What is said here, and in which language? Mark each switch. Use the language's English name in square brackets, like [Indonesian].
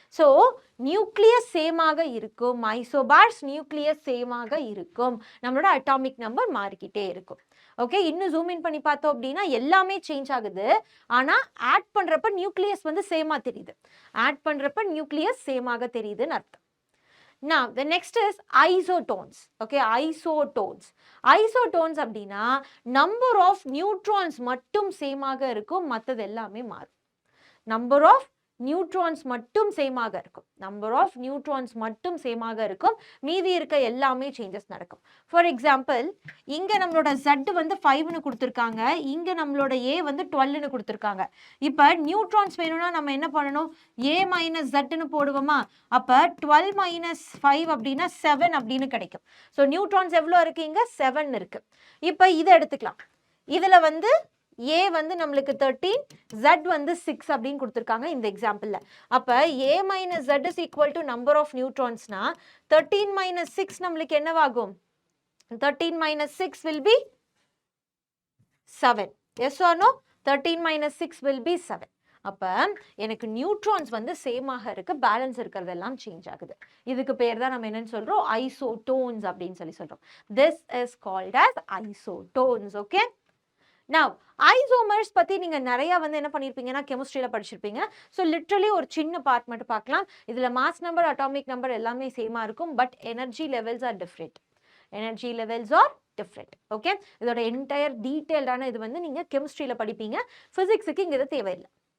[Tamil] So nucleus சேமாக இருக்கும், isobars nucleus சேமாக இருக்கும், நம்மளோட அட்டாமிக் நம்பர் மாறிக்கிட்டே இருக்கும். ஓகே, இன்னும் ஜூம் இன் பண்ணி பார்த்தோம் அப்படின்னா எல்லாமே சேஞ்ச் ஆகுது, ஆனா ஆட் பண்றப்ப நியூக்ளியஸ் வந்து சேமா தெரியுது, ஆட் பண்றப்ப நியூக்ளியஸ் சேமாக தெரியுதுன்னு அர்த்தம். [English] Now the next is isotones. Okay, isotones. [Tamil] Isotones அப்படின்னா [English] number of neutrons [Tamil] மட்டும் சேமாக இருக்கும், மற்றது எல்லாமே மாறும். number of நியூட்ரான்ஸ் மட்டும் சேமாக இருக்கும், நம்பர் ஆஃப் நியூட்ரான்ஸ் மட்டும் சேமாக இருக்கும், மீதி இருக்க எல்லாமே சேஞ்சஸ் நடக்கும். ஃபார் எக்ஸாம்பிள், இங்க நம்மளோட Z வந்து 5ன்னு கொடுத்துருக்காங்க, இங்க நம்மளோட A வந்து 12ன்னு கொடுத்துருக்காங்க. இப்போ நியூட்ரான்ஸ் வேணும்னா நம்ம என்ன பண்ணணும், A மைனஸ் Zன்னு போடுவோமா, அப்போ 12 மைனஸ் 5 அப்படின்னா 7 அப்படின்னு கிடைக்கும். ஸோ நியூட்ரான்ஸ் எவ்வளோ இருக்கு, இங்க 7 இருக்கு. இப்போ இதை எடுத்துக்கலாம், இதுல வந்து A வந்து நம்மளுக்கு 13, Z வந்து 6 அப்படின்னு கொடுத்துருக்காங்க இந்த எக்ஸாம்பிள்ல. அப்ப [English] A minus Z is equal to number of neutrons [Tamil] னா 13 minus 6 நம்மளுக்கு என்னவாகும், [English] 13 minus 6 will be 7. Yes or no? 13 minus 6 will be 7. [Tamil] அப்ப எனக்கு நியூட்ரான்ஸ் வந்து சேமாக இருக்கு, பேலன்ஸ் இருக்கிறதெல்லாம் சேஞ்ச் ஆகுது. இதுக்கு பேர் தான் நம்ம என்னன்னு சொல்றோம், ஐசோடோன்ஸ் அப்படின்னு சொல்றோம். [English] This is called as isotones. Okay? [Tamil] Now isomers பத்தி நீங்க நிறைய வந்து என்ன பண்ணிருப்பீங்கன்னா கெமிஸ்ட்ரியில படிச்சிருப்பீங்க. ஸோ லிட்ரலி ஒரு சின்ன பார்ட் மட்டும் பார்க்கலாம். இதுல மாஸ் நம்பர், அட்டாமிக் நம்பர் எல்லாமே சேமா இருக்கும், [English] but energy levels are different, [Tamil] energy levels are different. Okay, இதோட என்டையர் டீடைல்டான இது வந்து நீங்க கெமிஸ்ட்ரியில படிப்பீங்க, பிசிக்ஸுக்கு இங்க இது தேவையில்லை.